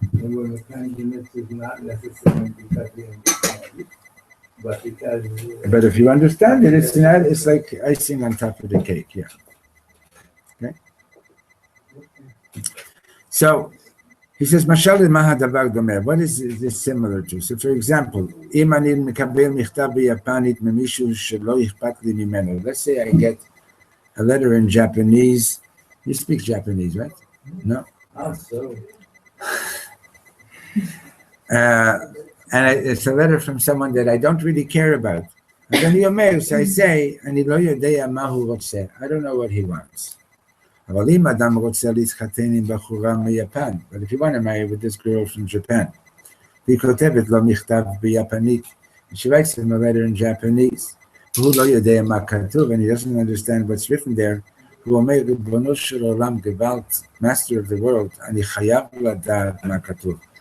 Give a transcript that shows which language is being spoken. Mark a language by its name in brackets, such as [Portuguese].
[English] and when the kindness is not necessarily because we understand, but because. But if you understand it, it's like icing on top of the cake, yeah. Okay? So, he says, [Hebrew] Mashal mahadavar domer. [English] What is this similar to? So, for example, [Hebrew] אם אני מקבל מכתב ביפנית ממישהו שלא אכפת לי ממנו. [English] Let's say I get a letter in Japanese. You speak Japanese, right? No? Also, And it's a letter from someone that I don't really care about. And then I say, [Hebrew] אני לא יודע מה הוא רוצה. [English] I don't know what he wants. [Hebrew] אבל אם אדם רוצה להתחתן עם בחורה מיפן, [English] but if you want to marry with this girl from Japan, [Hebrew] והיא כותבת לו מכתב ביפנית, [English] and she writes him a letter in Japanese, [Hebrew] והוא לא יודע מה כתוב, [English] and he doesn't understand what's written there, [Hebrew] הוא אומר, ריבונו של עולם גוואלד, [English] master of the world, [Hebrew] אני חייב לדעת מה כתוב.